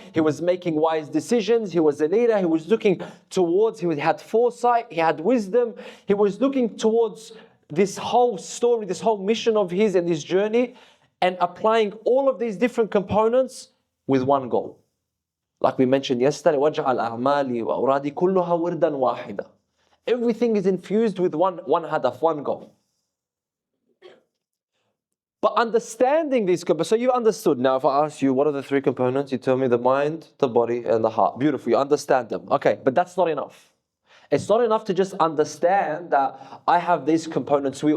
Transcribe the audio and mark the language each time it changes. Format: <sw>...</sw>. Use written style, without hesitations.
<en>He was making wise decisions. He was a leader. He was looking towards, he had foresight, he had wisdom. He was looking towards this whole story, this whole mission of his and his journey, and applying all of these different components with one goal. Like we mentioned yesterday,</en> <ar>وَجْعَلْ أَعْمَالِي وَأُرَادِي كُلُّهَا وِرْدًا وَاحِدًا.</ar> <en>Everything is infused with one hadaf, one goal. But understanding these components, so you understood. Now if I ask you, what are the three components? You tell me the mind, the body, and the heart. Beautiful, you understand them. Okay, but that's not enough. It's not enough to just understand that I have these components.</en>